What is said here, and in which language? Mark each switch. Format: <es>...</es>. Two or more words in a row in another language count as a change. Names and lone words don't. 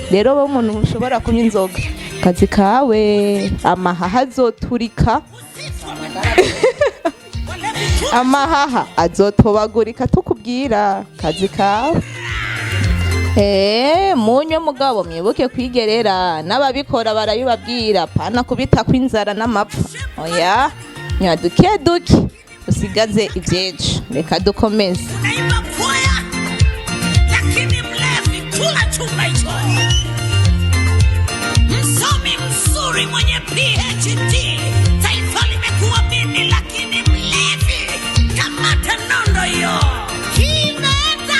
<rn>Rero bo umuntu ushobora kunywa inzoga, kazi kawe amahaha azoturika amahaha azotobagurika, tukubwira kazi kawe. munywe mugabo mwibuke kwigerera n'ababikora barabibabwira pana kubita kw'inzara n'amapfa oya nywa duke duke usigaze ivyejo reka dukomeze</rn> <sw>Naimba kwaya lakini mlevi, kula chumba hicho. Msomi mzuri mwenye PhD, taifa limekuwa mimi lakini mlevi. Kamata nondo hiyo. Kimeta.</sw>